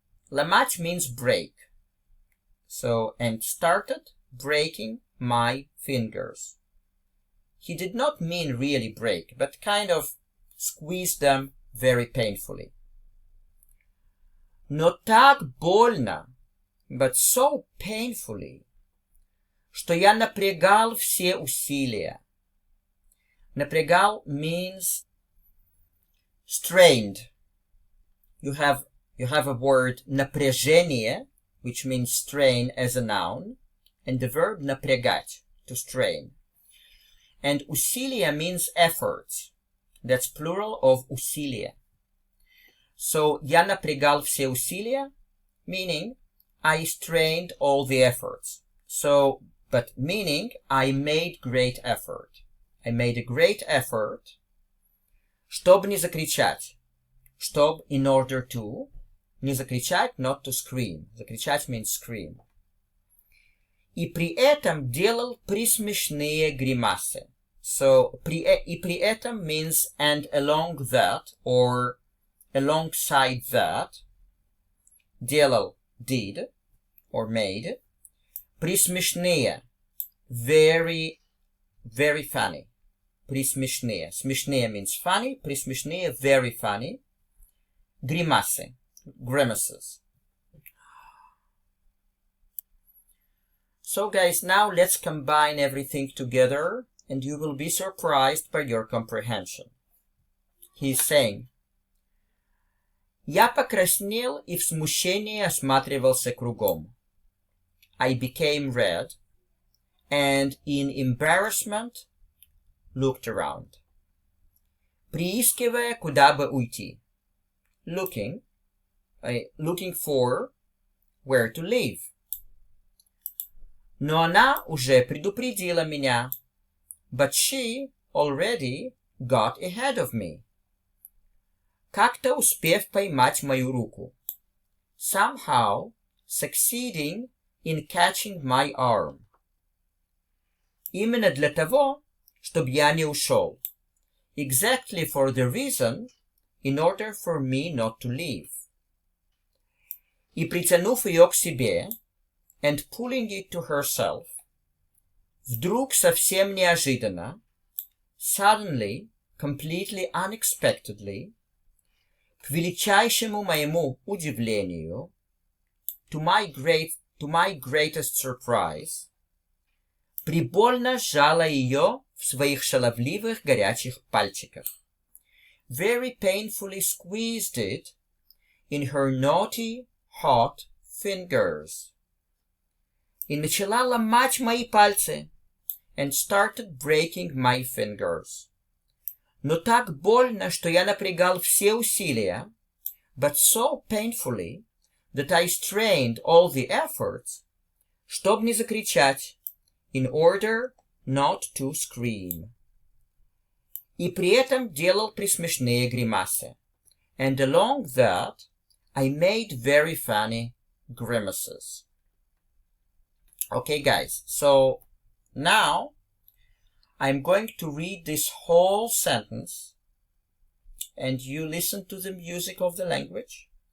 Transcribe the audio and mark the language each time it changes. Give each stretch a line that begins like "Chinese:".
English: Ломать means break. So, and started breaking my fingers. He did not mean really break, but kind of squeeze them very painfully.
Russian: Но так больно,
English: but so painfully,
Russian: что я напрягал все усилия.
English: Напрягал means strained. You have a word напряжение, which means strain as a noun, and the verb напрягать, to strain. And усилия means efforts. That's plural of усилия. So,
Russian: я напрягал все усилия,
English: meaning I strained all the efforts. So, but meaning I made great effort. I made a great effort,
Russian: чтобы не закричать. Чтоб,
English: in order to,
Russian: не закричать,
English: not to scream. Закричать means scream.
Russian: И при этом делал присмешные гримасы.
English: So,
Russian: и при этом
English: means and along that, or alongside that,
Russian: делал,
English: did, or made,
Russian: присмешные,
English: very, very funny.
Russian: Присмешные.
English: Смешные means funny, присмешные, very funny. Гримасы, grimaces. So guys, now let's combine everything together and you will be surprised by your comprehension. He's saying,
Russian: я покраснел и в смущении осматривался кругом.
English: I became red and in embarrassment looked around.
Russian: Приискивая, куда бы уйти.
English: Looking for where to leave.
Russian: Но она уже предупредила меня.
English: But she already got ahead of me.
Russian: Как-то успев поймать мою руку.
English: Somehow succeeding in catching my arm.
Russian: Именно для того, чтобы я не ушел.
English: Exactly for the reason, in order for me not to leave.
Russian: И притянув ее к себе,
English: and pulling it to herself,
Russian: вдруг совсем неожиданно,
English: suddenly, completely unexpectedly,
Russian: к величайшему моему удивлению,
English: to my greatest surprise,
Russian: прибольно сжала ее в своих шаловливых горячих пальчиках.
English: Very painfully squeezed it in her naughty, hot fingers.
Russian: И начала ломать мои пальцы,
English: and started breaking my fingers.
Russian: Но так больно, что я напрягал все усилия,
English: but so painfully that I strained all the efforts,
Russian: чтоб не закричать,
English: in order not to scream.
Russian: И при этом делал присмешные гримасы.
English: And along that, I made very funny grimaces. Okay, guys, so now I'm going to read this whole sentence and you listen to the music of the language.